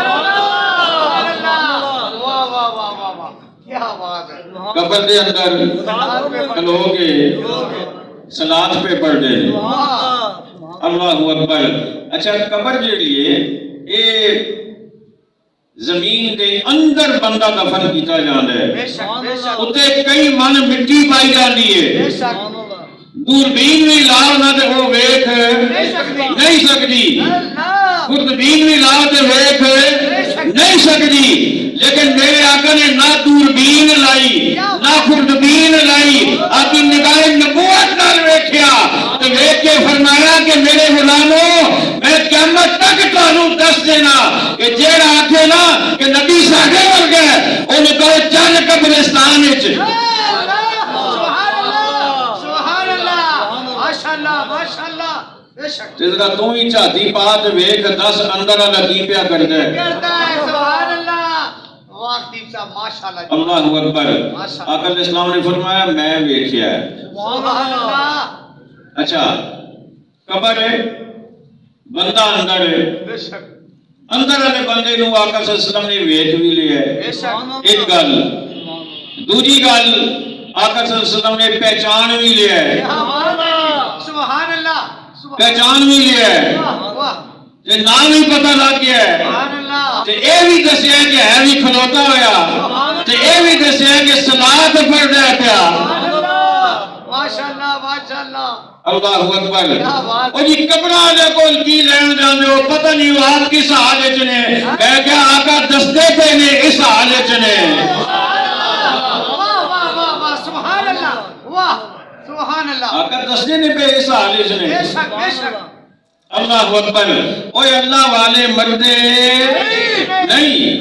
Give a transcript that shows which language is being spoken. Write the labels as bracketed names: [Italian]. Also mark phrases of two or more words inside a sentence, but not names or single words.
[Urdu] واہ واہ واہ واہ واہ کیا بات ہے [Punjabi] قبر دے اندر کھلو کے صلاۃ پہ پڑھتے ہیں. [Arabic] اللہ اکبر. [Punjabi] اچھا قبر جیڑی ہے اے زمین دے اندر بندہ دفن کیتا جاندا ہے، [Urdu] بے شک بے شک [Punjabi] اتے کئی من مٹی پائی جاندی [Urdu] بے ہے، شک [Punjabi] دوربین بھی لاؤ نہ تے وہ ویکھ نہیں سکتی، [Arabic] اللہ [Punjabi] خوردبین بھی لاؤ تے ویکھ نہیں سکتی. لیکن میرے آقا نے نہ دوربین لائی نہ خوردبین لائی، اپنی نگاہ نبوت نال ویکھیا تے ویکھ کے فرمایا کہ میرے غلاموں میں قیامت تک تانوں دس دینا کہ جیڑا آکھے نا کہ نبی ساڈے ورگا ہے اونوں کہو چل قبرستان وچ. [Arabic] سبحان اللہ ماشاءاللہ ماشاءاللہ [Urdu] بے شک [Punjabi] تے ذرا تو ہی جھاتی پا تے ویکھ دس اندر والا کی پیا کردا ہے. [Urdu] کرتا ہے [Arabic] سبحان اللہ [Urdu] واہ حدیث صاحب ماشاءاللہ [Arabic] اللہ اکبر. [Punjabi] آقا علیہ السلام نے فرمایا میں ویکھیا ہے. [Arabic] سبحان اللہ [Punjabi] اچھا قبر ہے، بندہ اندر ہے، [Urdu] بے شک [Punjabi] اندر والے بندے نو آقا [Arabic] صلی اللہ علیہ وسلم [Punjabi] نے ویکھ بھی لیا ہے. [Urdu] بے شک [Punjabi] ایک گل. دوسری گل آقا [Arabic] صلی اللہ علیہ وسلم [Punjabi] نے پہچان بھی لیا ہے، [Arabic] سبحان اللہ [Punjabi] پہچان بھی لیا ہے، [Urdu] واہ [Punjabi] تے نام ہی پتہ لگ گیا ہے، [Arabic] سبحان اللہ [Punjabi] تے اے بھی دسیا کہ ہے بھی کھلوتا ہویا، تے اے بھی دسیا کہ صلاۃ پڑھدا ہے پیا. [Arabic] ماشاءاللہ ماشاءاللہ اللہ اکبر. [Urdu] کیا بات [Punjabi] او جی قبراں دے کول کی لین جاندے ہو، پتہ نہیں وہ آپ کس حال وچ نے. میں کہا آقا دستے پے نے اس حال وچ نے. [Urdu] واہ واہ واہ واہ [Arabic] سبحان اللہ واہ سبحان اللہ [Punjabi] آقا دستے نے پہ اس حال وچ نے. [Urdu] بے شک بے شک [Arabic] اللہ اکبر. [Punjabi] اوے اللہ والے مردے نہیں.